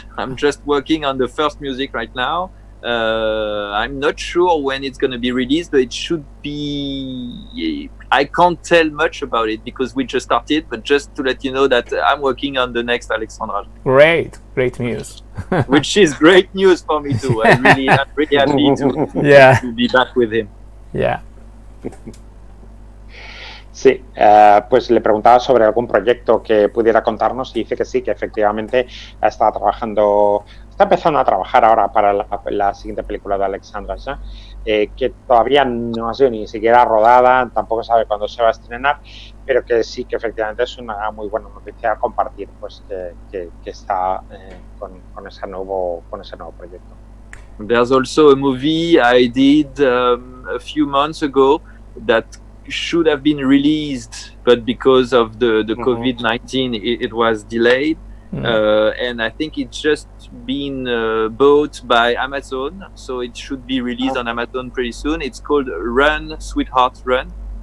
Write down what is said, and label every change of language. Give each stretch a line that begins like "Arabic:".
English: I'm just working on the first music right now. I'm not sure when it's going to be released, but it should be. I can't tell much about it because we just started, but just to let you know that I'm working on the next Alexandra. Great news. Which is great news for me too. I'm really happy to be back with him. Yeah.
Spanish: Sí, pues le preguntaba sobre algún proyecto que pudiera contarnos y dice que sí, que efectivamente está empezando a trabajar ahora para la siguiente película de Alexandre Aja, que todavía no ha sido ni siquiera rodada, tampoco sabe cuándo se va a estrenar, pero que sí, que efectivamente es una muy buena noticia a compartir, pues que está con ese nuevo proyecto.
English: There's also a movie I did a few months ago that should have been released, but because of the COVID-19 it was delayed. And I think it's just been bought by Amazon, so it should be released on Amazon pretty soon. It's called Run, Sweetheart, Run.